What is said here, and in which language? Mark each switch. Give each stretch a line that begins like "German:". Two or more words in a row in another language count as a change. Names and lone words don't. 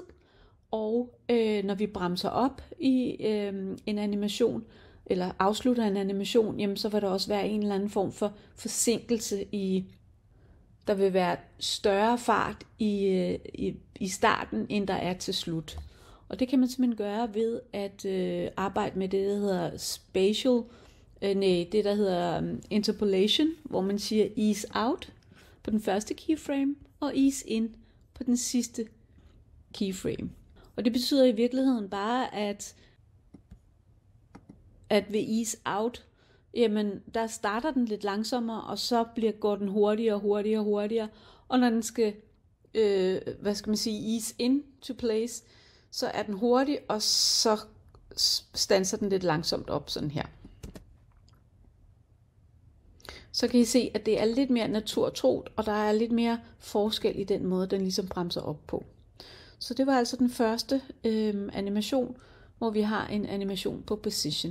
Danish: Og når vi bremser op i en animation, eller afslutter en animation, jamen, så vil der også være en eller anden form for forsinkelse i der vil være større fart i starten, end der er til slut. Og det kan man simpelthen gøre ved at arbejde med det, der hedder det der hedder interpolation, hvor man siger
English: ease out
Danish: på den første keyframe, og
English: ease in
Danish: på den sidste keyframe. Og det betyder i virkeligheden bare, at ved
English: ease out,
Danish: jamen der starter den lidt langsommere, og så går den hurtigere, og når den skal,
English: ease in to place,
Danish: så er den hurtig, og så standser den lidt langsomt op, sådan her. Så kan I se, at det er lidt mere naturtroet, og der er lidt mere forskel i den måde, den ligesom bremser op på. Så det var altså den første animation, hvor vi har en animation på position.